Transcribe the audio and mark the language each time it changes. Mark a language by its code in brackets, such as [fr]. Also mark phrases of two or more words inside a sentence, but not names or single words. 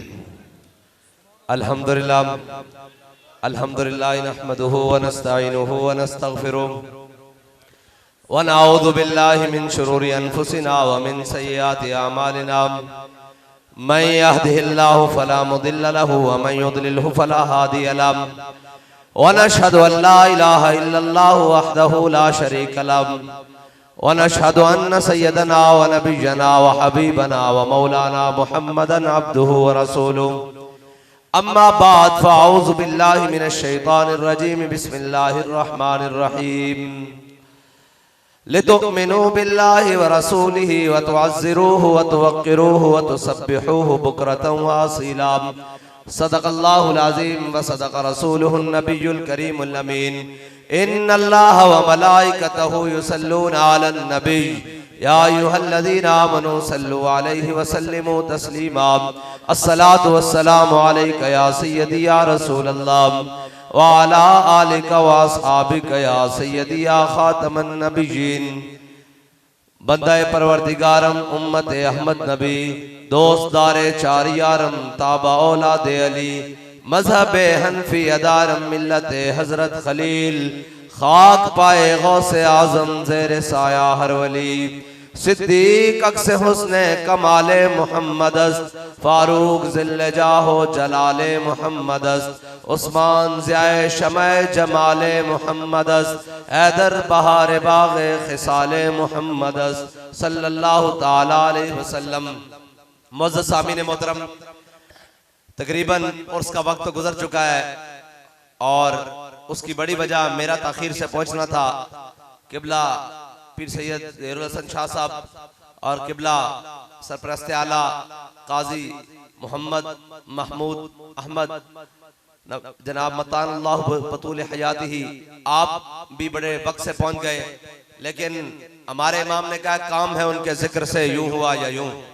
[ar] الحمد لله الحمد لله نحمده ونستعينه ونستغفره ونعوذ بالله من شرور أنفسنا ومن سيئات أعمالنا من يهده الله فلا مضل له ومن يضلل فلا هادي له ونشهد أن لا إله إلا الله وحده لا شريك له ونشهد أن سيدنا ونبينا وحبيبنا ومولانا محمدا عبده ورسوله. أما بعد فأعوذ بالله من الشيطان الرجيم بسم الله الرحمن الرحيم. لتؤمنوا بالله ورسوله وتعزروه وتوقروه وتسبحوه بكرة وأصيلا. صدق الله العظيم وصدق رسوله النبي الكريم الأمين. إن الله وملائكته يصلون على النبي يا أيها الذين آمنوا صلوا عليه وسلموا تسليما. الصلاة والسلام عليك يا سيدي يا رسول الله وعلى آلك وأصحابك يا سيدي يا خاتم النبيين. [fa] بندهٔ پروردگارم امت احمد نبی دوستدار چار یارم تابع اولاد علی مذهب حنفی دارم ملت حضرت خلیل خاک پای غوث اعظم زیر سایه هر ولی صدیق عکس حسن کمال محمدست فاروق ظل جاه و جلال محمدست عثمان ضیای شمع جمال محمدست حیدر بهار باغ خصال محمدست [ar] صلى الله تعالى عليه وسلم. [ur] معزز سامعین محترم، تقریباً عرس کا وقت تو گزر چکا ہے اور اس کی بڑی وجہ میرا تاخیر سے پہنچنا تھا. قبلہ پیر سید ظہیر الحسن شاہ صاحب اور قبلہ سرپرست اعلیٰ قاضی محمد محمود احمد جناب [ar] متع الله بطول حياته, [ur] آپ بھی بڑے وقت سے پہنچ گئے، لیکن ہمارے امام نے کہا کام ہے ان کے ذکر سے یوں ہوا یا یوں.